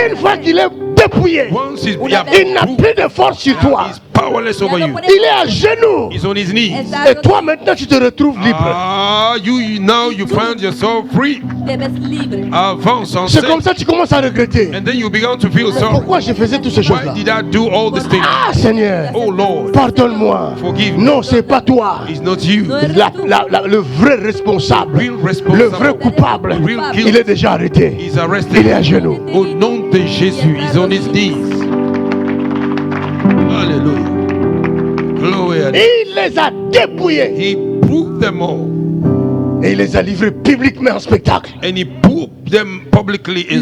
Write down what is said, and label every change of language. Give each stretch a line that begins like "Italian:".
French: Une fois qu'il est dépouillé,
English: Once he's
French: il n'a plus de force sur toi.
English: he's powerless over you.
French: Il est à genoux.
English: He's on his knees.
French: Et toi maintenant tu te retrouves libre.
English: Ah, you now you find yourself free.
Spanish: te ves libre.
French: Avance, C'est comme enseigne. ça que tu commences à regretter.
English: And then you began to feel sorry.
French: Pourquoi je faisais toutes ces
English: Why
French: choses-là?
English: did I do all these things?
French: Ah Seigneur,
English: Oh Lord,
French: pardonne-moi.
English: forgive me.
French: Non, c'est pas toi.
English: It's not you.
French: Le vrai responsable,
English: Real responsible.
French: le vrai coupable,
English: Real guilty.
French: il est déjà arrêté.
English: He's arrested.
French: Il est à genoux. Au nom de Jésus,
English: he's on his knees. Hallelujah. Glory a
French: Il les a dépouillés
English: He proved them all.
French: et il les a livrés publiquement en spectacle.
English: And he put them publicly in